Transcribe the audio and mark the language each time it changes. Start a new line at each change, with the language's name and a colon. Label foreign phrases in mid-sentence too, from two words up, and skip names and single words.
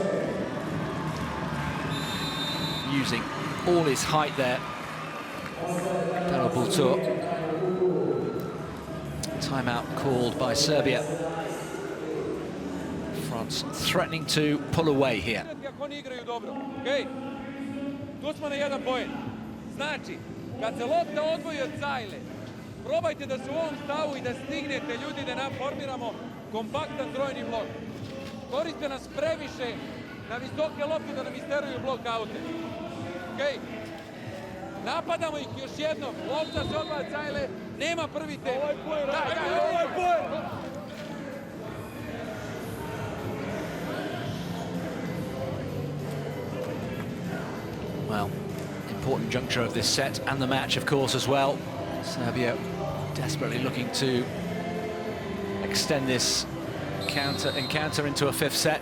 English: Using all his height there. Daryl Bultur. Timeout called by Serbia. France threatening to pull away here.
Serbian: Okay. Tu smo na 1 poen. Znači, kad se lopta odvoji od cajle, probajte da se u ovom stavu i da stignete ljudi da nam formiramo kompaktan trojni blok. Koriste nas previše na visoke lopte da nam isteruju blok-aute. Okay. Napadamo ih još jednom. Lopta se odvaja od cajle, nema prvi tek. Ovaj poen.
English: Well, important juncture of this set and the match, of course, as well. Serbia desperately looking to extend this encounter into a 5th set.